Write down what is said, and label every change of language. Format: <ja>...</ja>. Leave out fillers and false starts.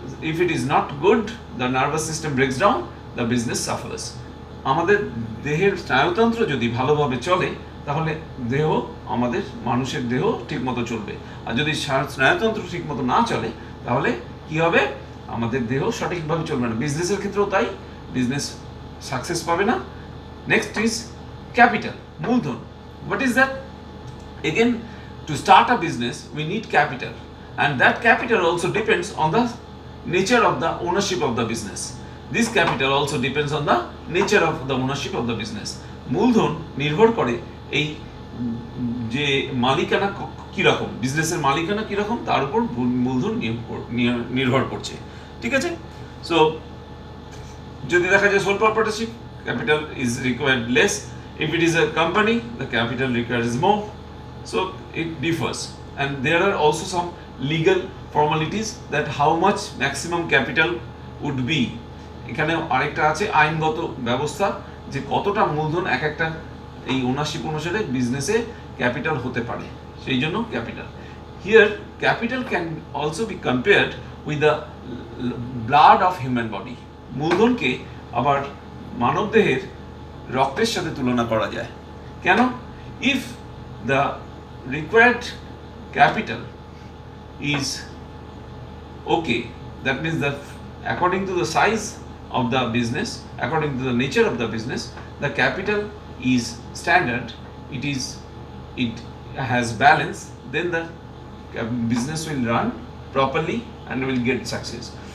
<en>If it is not good, the nervous system breaks down, the business suffers.</en> <bn>আমাদের দেহের স্নায়ুতন্ত্র যদি ভালোভাবে চলে তাহলে দেহ আমাদের মানুষের দেহ ঠিকমতো চলবে, আর যদি স্নায়ুতন্ত্র ঠিকমতো না চলে তাহলে কি হবে, আমাদের দেহ সঠিকভাবে চলবে না। বিজনেসের ক্ষেত্রেও তাই, বিজনেস সাকসেস পাবে না।</bn> <en>Next is capital, মূলধন। What is that? Again, to start a business we need capital, and that capital also depends on the nature of the ownership of the business. This capital also depends on the nature of the ownership of the business.</en> <bn>মূলধন নির্ভর করে এই যে মালিকানা কীরকম, বিজনেসের মালিকানা কীরকম তার উপর মূলধন নির্ভর করছে। ঠিক আছে?</bn> <en>so</en> <bn>যদি দেখা যায়</bn> <en>Sole proprietorship, capital is required less. If it is a company, the capital required is more. So it differs, and there are also some legal formalities that how much maximum capital would be.</en> <bn>এখানে আরেকটা আছে আইনগত ব্যবস্থা যে কতটা মূলধন এক একটা এই ওনারশিপ অনুসারে বিজনেসে ক্যাপিটাল হতে পারে, সেই জন্য capital.</bn> <en>Here capital can also be compared with the blood of human body.</en> <bn>মূলধনকে আবার মানবদেহের রক্তের সাথে তুলনা করা যায়। কেন?</bn> <en>If the required capital is okay, that means that according to the size of the business, according to the nature of the business, the capital is standard, it has balance, then the business will run properly and will get success.</en>